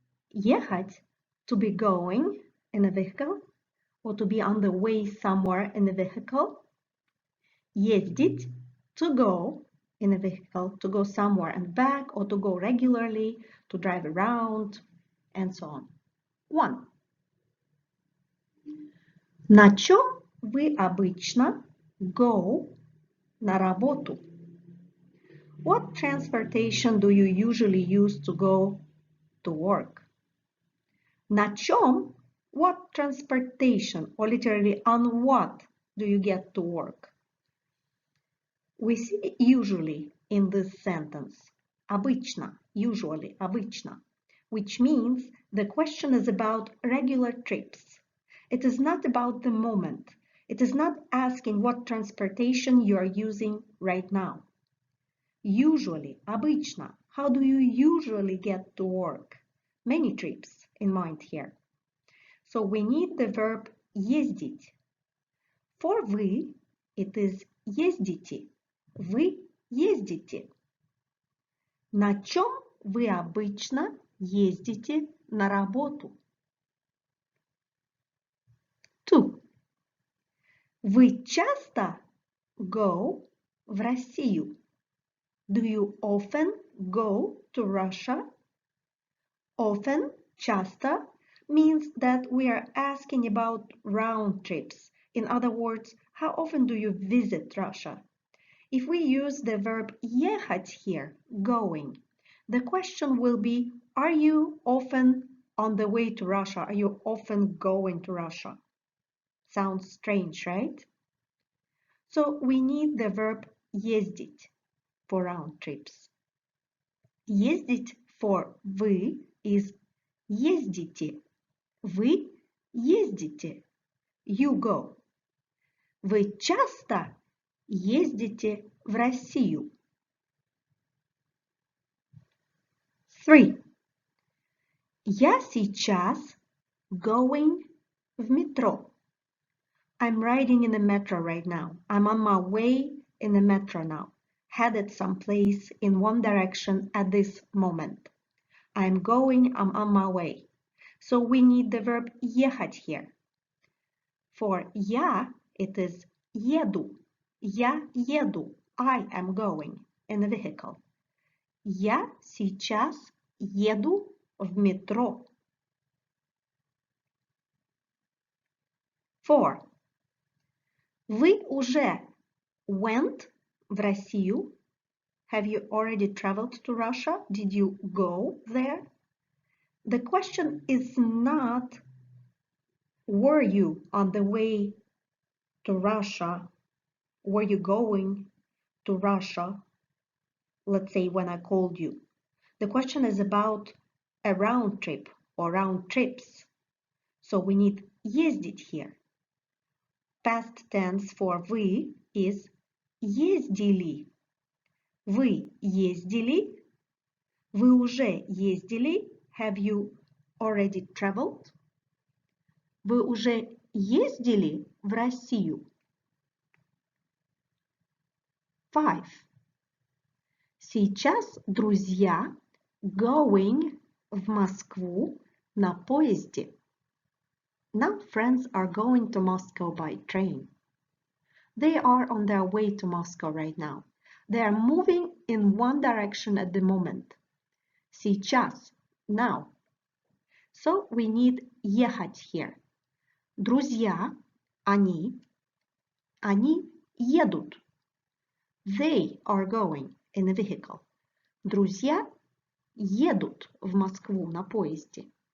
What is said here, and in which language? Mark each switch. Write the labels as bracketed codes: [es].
[en] Ехать, to be going in a vehicle or to be on the way somewhere in a vehicle. Ездить, to go in a vehicle, to go somewhere and back, or to go regularly, to drive around, and so on. 1. [ru] На чем вы обычно [en] go [ru] на работу? [en] What transportation do you usually use to go to work? [ru] На чем? [en] What transportation, or literally on what do you get to work? We see usually in this sentence. Обычно, usually, обычно, which means the question is about regular trips. It is not about the moment. It is not asking what transportation you are using right now. Usually, обычно, how do you usually get to work? Many trips in mind here. So we need the verb ездить. For вы, it is ездите. [ru] Вы ездите. На чем вы обычно ездите на работу? [en] 2. [ru] Вы часто [en] go [ru] в Россию? [en] Do you often go to Russia? Often, часто, means that we are asking about round trips. In other words, how often do you visit Russia? If we use the verb ехать here, going, the question will be, are you often on the way to Russia? Are you often going to Russia? Sounds strange, right? So we need the verb ездить for round trips. Ездить for вы is ездите. [ru] Вы ездите. [en] You go. [ru] Вы часто ездите в Россию? [en] 3. [ru] Я сейчас [en] going [ru] в метро. [en] I'm riding in the metro right now. I'm on my way in the metro now. Headed someplace in one direction at this moment. I'm on my way. So we need the verb ехать here. For я, it is еду. [ru] Я еду. [en] I am going in a vehicle. [ru] Я сейчас еду в метро. [en] 4. [ru] Вы уже [en] went [ru] в Россию? [en] Have you already traveled to Russia? Did you go there? The question is not, were you on the way to Russia? Were you going to Russia? Let's say when I called you. The question is about a round trip or round trips. So we need ездить here. Past tense for вы is ездили. [ru] Вы ездили? Вы уже ездили? [en] Have you already traveled? [ru] Вы уже ездили в Россию? [en] 5. [ru] Сейчас друзья [en] going [ru] в Москву на поезде. [en] Now friends are going to Moscow by train. They are on their way to Moscow right now. They are moving in one direction at the moment. Сейчас, now. So we need ехать here. [ru] Друзья, они едут. [en] They are going in a vehicle. [ru] Друзья едут в Москву на поезде.